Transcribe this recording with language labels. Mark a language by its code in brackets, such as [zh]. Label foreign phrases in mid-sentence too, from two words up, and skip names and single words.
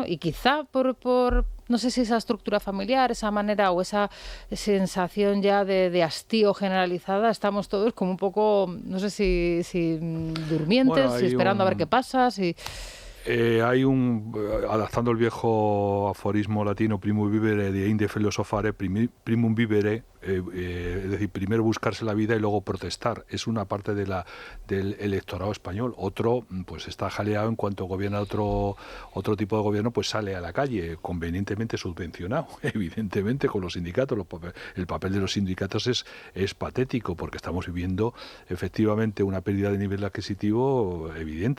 [es] Y quizá por no sé si esa estructura familiar, esa manera o esa sensación ya de hastío generalizada, estamos todos como un poco, no sé si durmientes, bueno, esperando a ver qué pasa, si... adaptando el viejo aforismo latino, [la] primum vivere de inde filosofare, primum vivere, [es] es decir, primero buscarse la vida y luego protestar. Es una parte del electorado español. Otro pues está jaleado en cuanto gobierna otro tipo de gobierno, pues sale a la calle, convenientemente subvencionado, evidentemente, con los sindicatos. El papel de los sindicatos es patético, porque estamos viviendo efectivamente una pérdida de nivel adquisitivo evidente.